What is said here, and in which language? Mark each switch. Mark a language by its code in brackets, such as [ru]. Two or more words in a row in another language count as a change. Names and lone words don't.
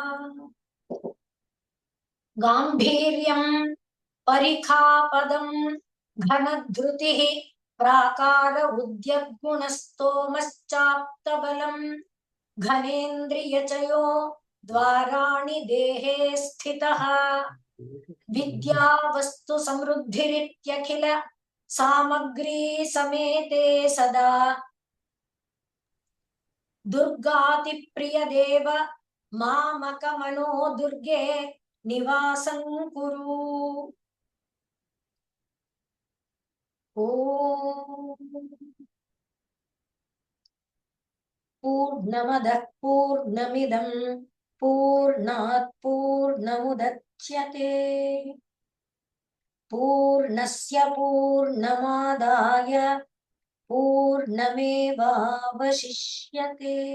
[sa] ಗಾಂಭೀರ್ಯಂ ಪರಿಖಾಪದಂ ಘನಧೃತಿ ಪ್ರಾಕಾರ ಉದ್ಯಗುಣಸ್ತೋಮಶ್ಚಾಪ್ತಬಲಂ ಘನೇಂದ್ರಿಯಚಯೋ ದ್ವಾರಾಣಿ ದೇಹೇ ಸ್ಥಿತಃ ವಿದ್ಯಾ ವಸ್ತು ಸಮೃದ್ಧಿರಿತ್ಯಖಿಲ ಸಾಮಗ್ರೀ ಸಮೇತೆ ಸದಾ ದುರ್ಗಾತಿ ಪ್ರಿಯ ದೇವ ಮಾಮಕ ಮನೋ ದುರ್ಗೆ ನಿವಾಸಂ ಕುರು. ಓಂ ಪೂರ್ಣಮದಃ ಪೂರ್ಣಮಿದಂ ಪೂರ್ಣಾತ್ ಪೂರ್ಣಮುದಚ್ಯತೆ ಪೂರ್ಣಸ್ಯ ಪೂರ್ಣಮಾದಾಯ ಪೂರ್ಣಮೇವಾವಶಿಷ್ಯತೆ.